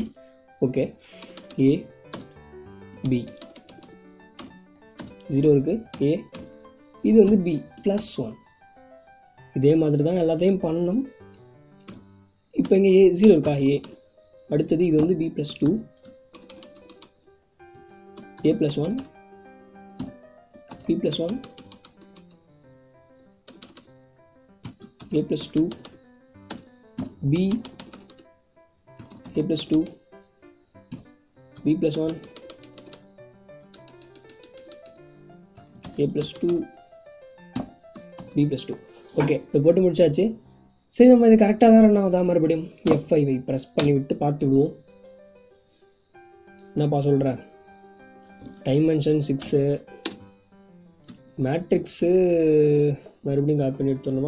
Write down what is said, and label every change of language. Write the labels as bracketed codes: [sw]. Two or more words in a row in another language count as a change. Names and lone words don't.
[ta] ஓகே, A B 0 இருக்குது, A இது வந்து B+1, இதே மாதிரி தான் எல்லாத்தையும் பண்ணணும். இப்போ இங்கே A 0 இருக்கா, A அடுத்தது இது வந்து B+2, A+1, B+1, A+2, B, A+2, b plus 1 a plus 2 b plus 2. ஓகே, இப்போ போட்டு முடிச்சாச்சு. சரி, நம்ம இது கரெக்டாக தான் ரன் ஆகுதா? மறுபடியும் F5 ப்ரெஸ் பண்ணி விட்டு பார்த்து விடுவோம். என்னப்பா சொல்கிறேன்? டைமென்ஷன் 6, மேட்ரிக்ஸு மறுபடியும் காப்பி பண்ணி எடுத்துடணுமா?